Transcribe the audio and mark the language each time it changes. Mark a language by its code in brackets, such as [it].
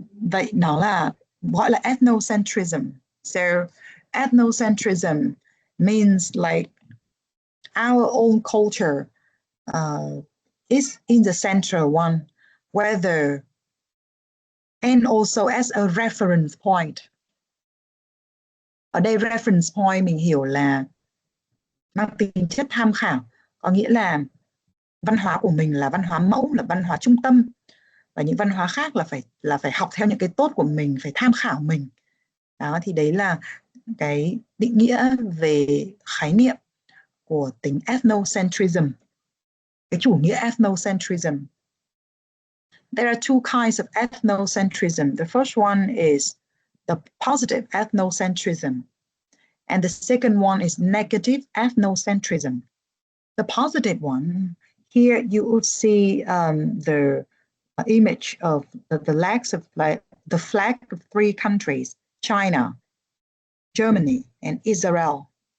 [vi] Vậy nó là gọi là ethnocentrism. [en] So ethnocentrism means like our own culture is in the central one, whether and also as a reference point. [vi] Ở đây reference point mình hiểu là mang tính chất tham khảo, có nghĩa là văn hóa của mình là văn hóa mẫu, là văn hóa trung tâm, và những văn hóa khác là phải học theo những cái tốt của mình, phải tham khảo mình. Đó, thì đấy là cái định nghĩa về khái niệm của tính ethnocentrism, cái chủ nghĩa ethnocentrism. [en] There are two kinds of ethnocentrism. The first one is the positive ethnocentrism, and the second one is negative ethnocentrism. The positive one, here you would see the image of the flag of three countries, China, Germany, and Israel.